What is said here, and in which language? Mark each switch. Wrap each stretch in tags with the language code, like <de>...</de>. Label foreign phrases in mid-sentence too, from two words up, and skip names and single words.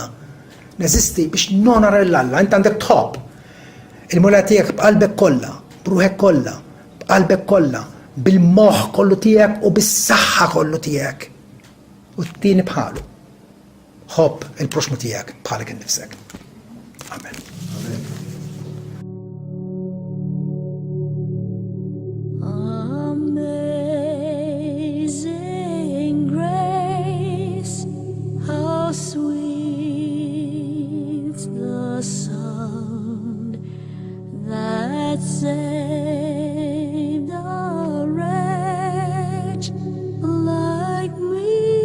<mt>Neżisti biex nonora l-Alla, int għandek tħobb il-mulej tiegħek b'qalbek kollha, b'ruħek kollha, b'qalbek kollha, bil-moħħ kollu tiegħek u bis-saħħa kollu tiegħek. U t-tieni bħalu. Ħobb il-proxmu tiegħek bħalek innifsek. Amen.</mt> <en>Amazing grace, how sweet the sound that saved a wretch like me.</en>